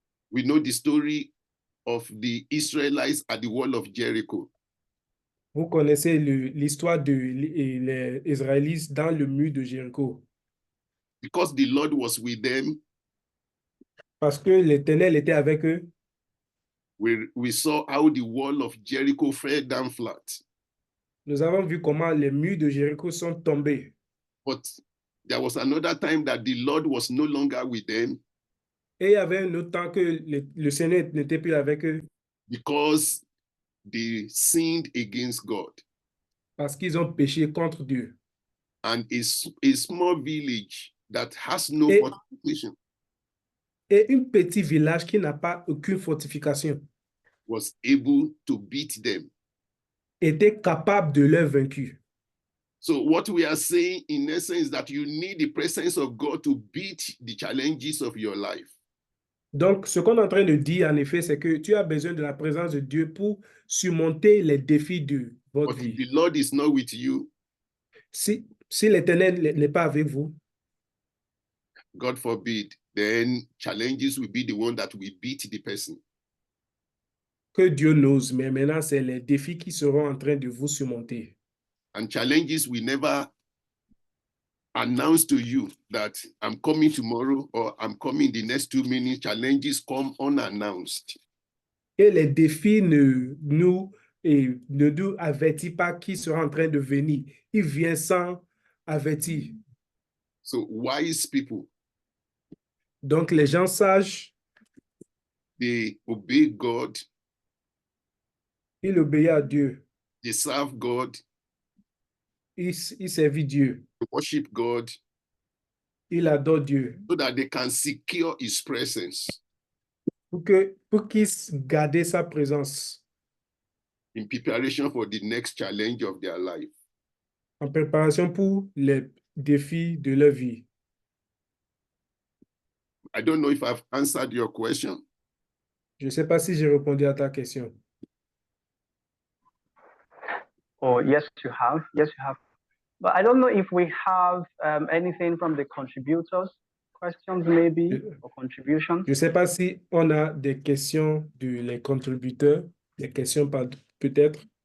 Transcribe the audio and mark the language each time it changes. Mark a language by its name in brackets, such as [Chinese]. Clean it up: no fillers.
[English] We know the story of the Israelites at the wall of Jericho. [French] Vous connaissez l'histoire les Israélites dans le mur de Jéricho. [English] Because the Lord was with them, [French] Parce que l'Éternel était avec eux, [English] we saw how the wall of Jericho fell down flat. [French] nous avons vu comment les murs de Jéricho sont tombés. [English] But There was another time that the Lord was no longer with them [French] Et il y avait un autre temps que le Seigneur n'était plus avec eux [English] because they sinned against God. [French] parce qu'ils ont péché contre Dieu. [English] And a small village that has no [French] Et- [English] fortification [French] Et un petit village qui n'a pas aucune fortification [English] was able to beat them. [French] était capable de leur vaincre. [English] So what we are saying in essence is that you need the presence of God to beat the challenges of your life. [French] Donc, ce qu'on est en train de dire, en effet, c'est que tu as besoin de la présence de Dieu pour surmonter les défis de votre [English] But if [French] vie. [English] the Lord is not with you, [French] Si l'Éternel n'est pas avec vous, [English] God forbid, then challenges will be the one that will beat the person. [French] que Dieu n'ose, mais maintenant, c'est les défis qui seront en train de vous surmonter. [English] And challenges will never announce to you that I'm coming tomorrow or I'm coming the next 2 minutes. Challenges come unannounced. [French] Et les défis ne nous avertissent pas qui sera en train de venir. Il vient sans avertir. [English] So wise people, [French] Donc, les gens sages, [English] they obey God, [French] ils obéissent à Dieu. [English] they serve God, [French] Ils servent Dieu. [English] they worship God, [French] Ils adorent Dieu. [English] so that they can secure his presence [French] Pour qu'ils gardent sa présence [English] in preparation for the next challenge of their life. [French] en préparation pour les défis de leur vie. [English] I don't know if I've answered your question. [French] Je ne sais pas si j'ai répondu à ta question. [English] Oh, yes, you have. Yes, you have. But I don't know if we have anything from the contributors. Questions, maybe, or contributions. [French] Je ne sais pas si on a des questions les contributeurs, des questions peut-être.